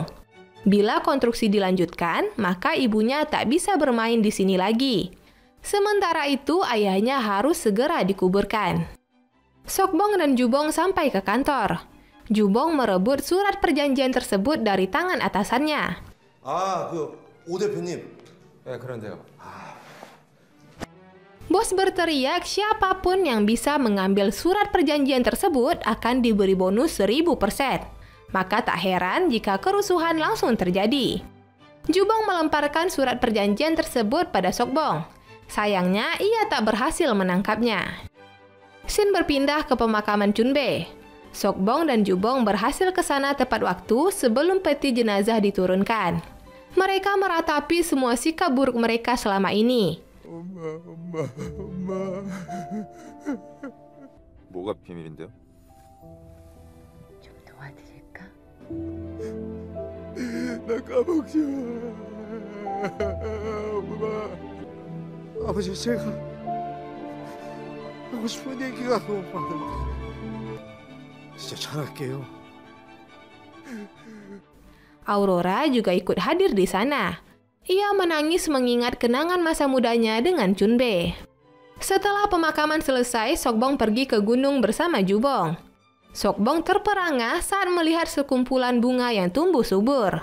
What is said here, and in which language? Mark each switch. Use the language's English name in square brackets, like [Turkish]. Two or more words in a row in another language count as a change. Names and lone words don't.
[Indonesian] Bila konstruksi dilanjutkan, maka ibunya tak bisa bermain di sini lagi. Sementara itu, ayahnya harus segera dikuburkan. Sokbong dan Jubong sampai ke kantor. Jubong merebut surat perjanjian tersebut dari tangan atasannya. [Korean] 오 대표님. 네, 그런데요. [Indonesian] Bos berteriak siapapun yang bisa mengambil surat perjanjian tersebut akan diberi bonus 1000%. Maka tak heran jika kerusuhan langsung terjadi. Jubong melemparkan surat perjanjian tersebut pada Sokbong. Sayangnya, ia tak berhasil menangkapnya. Scene berpindah ke pemakaman Chun-bae. Sokbong dan Jubong berhasil ke sana tepat waktu sebelum peti jenazah diturunkan. Mereka meratapi semua sikap buruk mereka selama ini. [Korean] 뭐가 비밀인데요? 좀 도와드릴까? 나 까먹지 마. 아버지, 제가 하고 싶은 얘기가 너무 많은데 진짜 잘할게요. [Indonesian] Aurora juga ikut hadir di sana. Ia menangis mengingat kenangan masa mudanya dengan Chun-bae. Setelah pemakaman selesai, Sokbong pergi ke gunung bersama Jubong. Sokbong terperangah saat melihat sekumpulan bunga yang tumbuh subur.